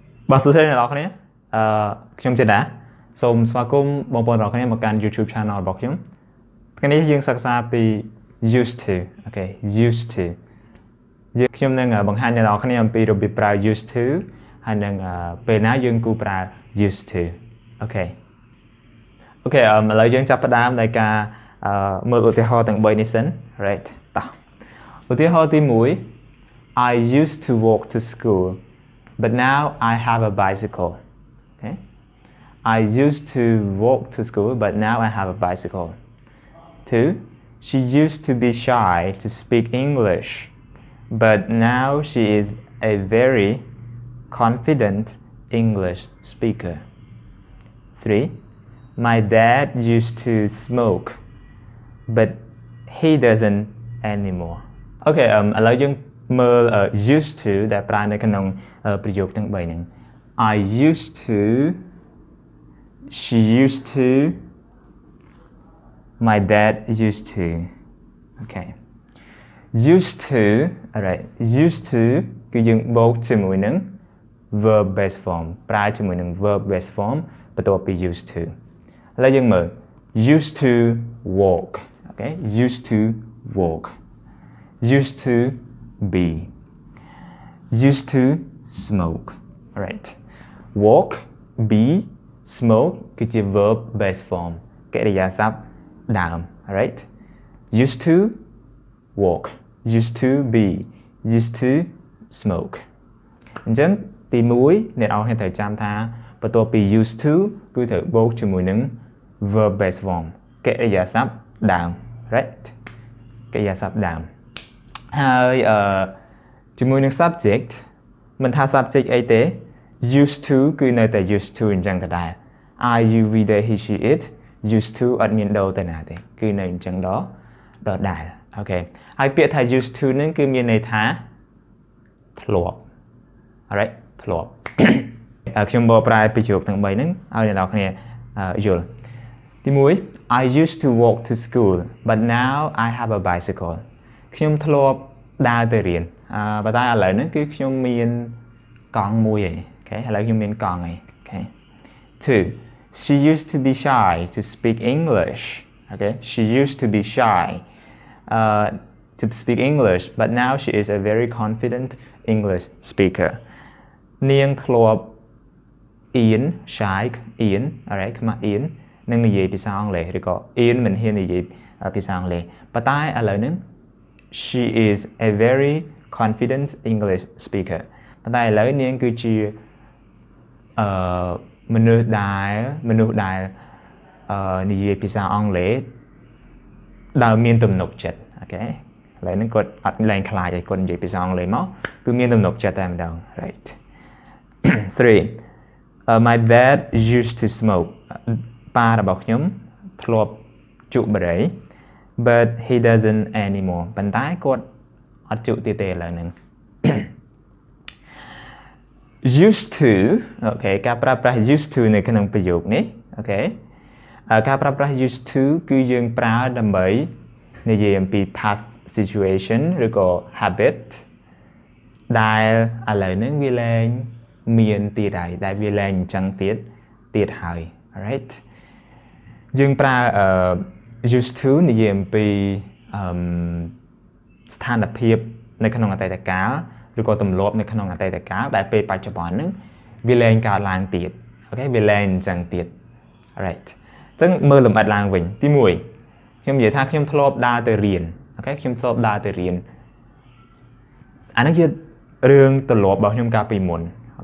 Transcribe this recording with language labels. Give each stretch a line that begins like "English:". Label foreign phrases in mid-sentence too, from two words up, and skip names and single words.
Khmer: បាទសួស្តីអ្នកនរគ្នាខ្ញុំចេតណាសូមស្វាគមន៍បងប្អូនទាំងអស់គ្នាមកកាន់
English: YouTube channel
Khmer: របស់ខ្ញុំថ្ងៃនេះ យើងសិក្សាពី
English: used to
Khmer: អូខេ
English: used to
Khmer: ខ្ញុំនឹងបង្ហាញអ្នកនរគ្នាអំពីរបៀបប្រើ
English: used to
Khmer: ហើយនឹងពេលណាយើងគួរប្រើ
English: used to
Khmer: អូខេឥឡូវយើងចាប់ផ្ដើមដោយការមើលឧទាហរណ៍ទាំង3នេះសិន right តោះឧទាហរណ៍ទី1
English: I used to walk to school but now I have a bicycle. Okay. I used to walk to school, but now I have a bicycle. 2. She used to be shy to speak English, but now she is a very confident English speaker. 3. My dad used to smoke, but he doesn't anymore.
Khmer: Okay, ឥឡូវយើងមើល
English: used to
Khmer: ដែលប្រើនៅក្នុងប្រយោគទាំង3ហ្នឹង
English: I used to she used to my dad used to okay used to alright used to
Khmer: គឺយើងបូកជាមួយនឹង
English: verb base form
Khmer: ប្រើជាមួយនឹង
English: verb base form
Khmer: បន្ទាប់ពី
English: used to
Khmer: ឥឡូវយើងមើល
English: used to walk okay used to walk used to be used to smoke right walk be smoke
Khmer: គឺជា
English: verb base form
Khmer: កិរិយាសព្ទដើម
English: right used to walk used to be used to
Khmer: smoke អញ្ចឹងទី1អ្នកនរគ្នាត្រូវចាំថាបន្ទាប់ពី
English: used to
Khmer: គឺត្រូវបូកជាមួយនឹង
English: verb base form
Khmer: កិរិយាសព្ទដើម right កិរិយាសព្ទដើមហើយជាមួយនឹង subject មិនថា subject អីទេ
English: used to
Khmer: គឺនៅតែ
English: used to
Khmer: អញ្ចឹងដដែល
English: I you we they he she it used to
Khmer: អត់មានដូរទៅណាទេ គឺនៅអញ្ចឹងដដែលអូខេហើយពាក្យថា
English: used to
Khmer: ហ្នឹងគឺមានន័យថាធ្លាប់ alright ធ្លាប់ខ្ញុំបកប្រែពីជោគទាំង3ហ្នឹងឲ្យអ្នកនរគ្នាយល់ទី1
English: I used to walk to school but now I have a bicycle
Khmer: ខ្ញុំធ្លាប់ដើរទៅរៀនប៉ុន្តែឥឡូវហ្នឹងគឺខ្ញុំមានកង់ មួយឯងអូខេឥឡូវខ្ញុំមានកង់ឯងអូខេ 2
English: She used to be shy to speak English okay she used to be shy to speak English but now she is a very confident English speaker
Khmer: នាងធ្លាប់អៀន
English: shy អៀន alright
Khmer: ខ្មាស់អៀននឹងនិយាយភាសាអង់គ្លេសឬក៏អៀនមិនហ៊ាននិយាយភាសាអង់គ្លេសប៉ុន្តែឥឡូវហ្នឹង
English: She is a very confident English speaker
Khmer: ប៉ុន្តែឥឡូវនាងគឺជា មនុស្សដែលនិយាយភាសាអង់គ្លេសដែលមានទំនុកចិត្តអូខេឥឡូវហ្នឹងគាត់អត់លែងខ្លាចឲ្យគាត់និយាយភាសាអង់គ្លេសមកគឺមានទំនុកចិត្តតែម្ដង right 3
English: my dad used to smoke
Khmer: ប៉ារបស់ខ្ញុំធ្លាប់ជក់បារី
English: but he doesn't anymore
Khmer: ប៉ុន្តែគាត់អត់ជក់ទៀតទេឥឡូវហ្នឹង
English: used to
Khmer: អូខេការប្រើប្រាស់
English: used to
Khmer: នៅក្នុងប្រយោគនេះអូខេការ ប្រើប្រាស់
English: used to
Khmer: គឺយើងប្រើដើម្បីនិយាយអំពី
English: past situation
Khmer: ឬក៏ habit ដែលឥឡូវហ្នឹងវាលែងមានទៀតហើយដែលវាលែងអញ្ចឹងទៀតហើយ alright យើងប្រើ
English: used to
Khmer: និយាយអំពីស្ថានភាពនៅក្នុងអតីតកាលឬក៏ទម្លាប់នៅ ក្នុងអតីតកាលដែលពេលបច្ចុប្បន្នហ្នឹងវាលែងកើតឡើងទៀតអូខេវាលែងអញ្ចឹងទៀត right អញ្ចឹងមើលលម្អិតឡើងវិញទី1ខ្ញុំនិយាយថាខ្ញុំធ្លាប់ដើរទៅរៀនអូខេខ្ញុំធ្លាប់ដើរទៅរៀនអានេះជារឿងទម្លាប់របស់ខ្ញុំកាលពីមុនអូ